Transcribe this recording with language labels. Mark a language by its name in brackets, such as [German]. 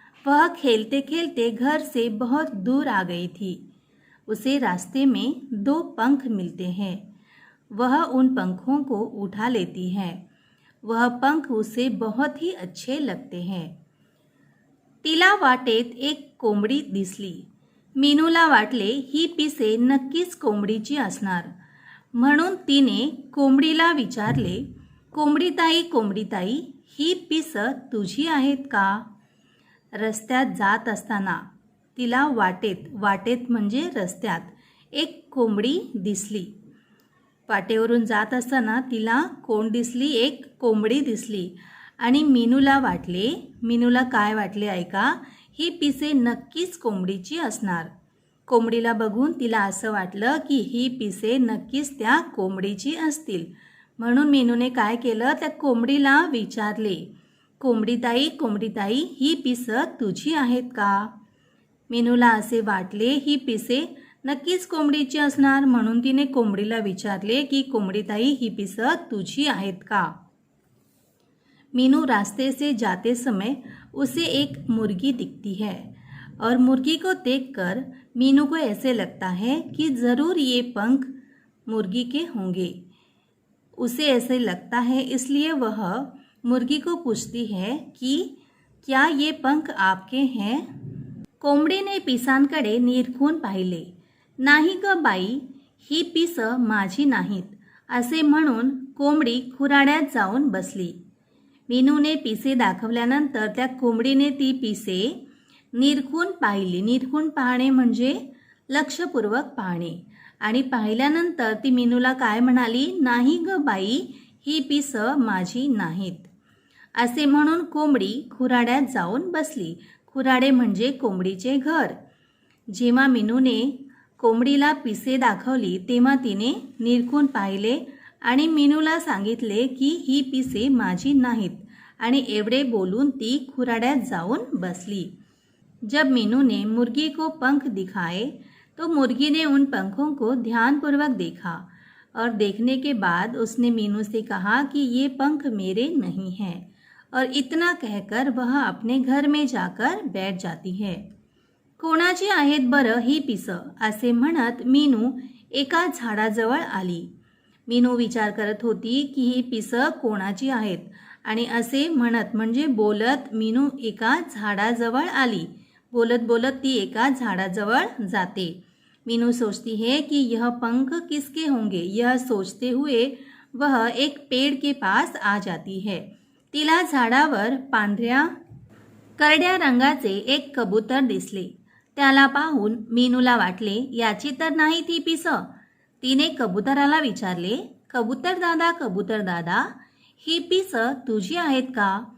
[Hindi] वह खेलते खेलते घर से बहुत दूर आ गई थी. उसे रास्ते में 2 पंख मिलते हैं. वह उन पंखों को उठा लेती है. वह पंख उसे बहुत ही अच्छे लगते हैं. [Marathi] तिला वाटेत एक कोंबडी दिसली. मीनूला वाटले ही पिसे नक्कीच कोंबडीची असणार. म्हणून तिने कोंबडीला विचारले, कोंबडीताई, ही पिस तुझी आहेत का? रस्त्यात जात असताना तिला वाटेत म्हणजे रस्त्यात एक कोंबडी दिसली. वाटेवरून जात असताना तिला कोण दिसली? एक कोंबडी दिसली. आणि मीनूला काय वाटले ऐका, ही पिसे नक्कीच कोंबडीची असणार. कोंबडीला बघून तिला असं वाटलं की ही पिसे नक्कीच त्या कोंबडीची असतील. म्हणून मीनूने काय केलं, त्या कोंबडीला विचारले, कोंबडीताई, ही पिस तुझी आहेत का? मीनूला असे वाटले ही पिसे नक्कीच कोंबडीची असणार. म्हणून तिने कोंबडीला विचारले की कोंबडीताई, ही पिस तुझी आहेत का? [Hindi] मीनू रास्ते से जाते समय उसे एक मुर्गी दिखती है और मुर्गी को देखकर मीनू को ऐसे लगता है कि ज़रूर ये पंख मुर्गी के होंगे. उसे ऐसे लगता है, इसलिए वह मुर्गी को पूछती है कि क्या ये पंख आपके हैं? [Marathi] कोंबडीने पिसांकडे निरखून पाहिले. नाही ग बाई, ही पिस माझी नाहीत असे म्हणून कोंबडी खुराड्यात जाऊन बसली. मीनूने पिसे दाखवल्यानंतर त्या कोंबडीने ती पिसे निरखून पाहिली. निरखून पाहणे म्हणजे लक्षपूर्वक पाहणे. आणि पाहिल्यानंतर ती मीनूला काय म्हणाली, नाही ग बाई, ही पिस माझी नाहीत असे म्हणून कोंबडी खुराड्यात जाऊन बसली. खुराडे म्हणजे कोंबडीचे घर. जेव्हा मीनूने कोंबडीला पिसे दाखवली तेव्हा तिने निरखून पाहिले आणि मीनूला सांगितले की ही पिसे माझी नाहीत आणि एवढे बोलून ती खुराड्यात जाऊन बसली. [Hindi] जब मीनू ने मुर्गी को पंख दिखाए तो मुर्गी ने उन पंखों को ध्यानपूर्वक देखा और देखने के बाद उसने मीनू से कहा कि ये पंख मेरे नहीं हैं और इतना कहकर वह अपने घर में जाकर बैठ जाती है. [Marathi] कोणाची आहेत बरं ही पिसं असे म्हणत मीनू एका झाडाजवळ आली. मीनू विचार करत होती की ही पिसं कोणाची आहेत आणि असे म्हणत म्हणजे बोलत मीनू एका झाडाजवळ आली. बोलत बोलत ती एका झाडाजवळ जाते. [Hindi] मीनू सोचती है कि यह पंख किसके होंगे. यह सोचते हुए वह एक पेड़ के पास आ जाती है. [Marathi] तिला झाडावर पांढऱ्या करड्या रंगाचे एक कबूतर दिसले. त्याला पाहून मीनूला वाटले याची तर नाही ती पिस. तिने कबूतराला विचारले, कबूतर दादा, ही पिस तुझी आहेत का?